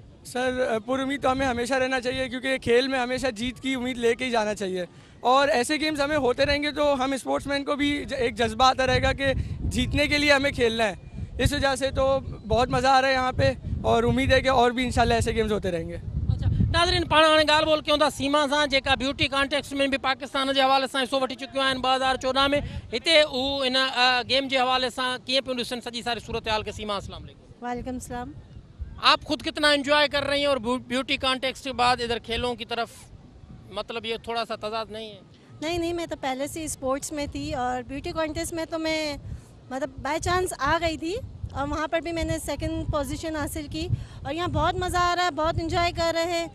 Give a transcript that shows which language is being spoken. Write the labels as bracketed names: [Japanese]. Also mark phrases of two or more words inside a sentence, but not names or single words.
[Urdu] سر پرامید تو ہمیں ہمیشہ رہنا چاہیے، کیونکہ کھیل میں ہمیشہ جیت کی امید لے کے ہی جانا چاہیے، اور ایسے گیمز ہمیں ہوتے رہیں گے تو ہم سپورٹس مین کو بھی ایک جذبہ آتا رہے گا کہ جیتنے کے لیے ہمیں کھیلنا ہے. اس وجہ سے تو بہت مزہ آ رہا ہے یہاں پہ، اور امید ہے کہ اور بھی ان شاء اللہ ایسے گیمز ہوتے رہیں گے. [Sindhi] अच्छा नाज़रीन, पाण हाणे ॻाल्हि ॿोल कयूं था सीमा सां, जेका [English] beauty context [Sindhi] में भी पाकिस्तान [Urdu] کے حوالے [Sindhi] सां हिसो वठी चुकियूं आहिनि 2014 में। हिते हू [Urdu] ان گیم کے حوالے [Sindhi] सां कीअं पियूं ॾिसनि सॼी सारी सूरत हाल के? सीमा [Arabic] السلام عليكم. وعليكم السلام. [Urdu] آپ خود کتنا انجوائے کر رہی ہیں اور [English] beauty context [Urdu] کے بعد ادھر کھیلوں کی طرف، مطلب یہ تھوڑا سا تضاد نہیں ہے? نہیں، میں تو پہلے سے سپورٹس میں تھی، اور [English] beauty contest [Urdu] میں تو میں مطلب [English] by chance [Urdu] آ گئی تھی، اور وہاں پر بھی میں نے [English] second position [Urdu] حاصل کی، اور یہاں بہت مزہ آ رہا ہے، بہت انجوائے کر رہے ہیں.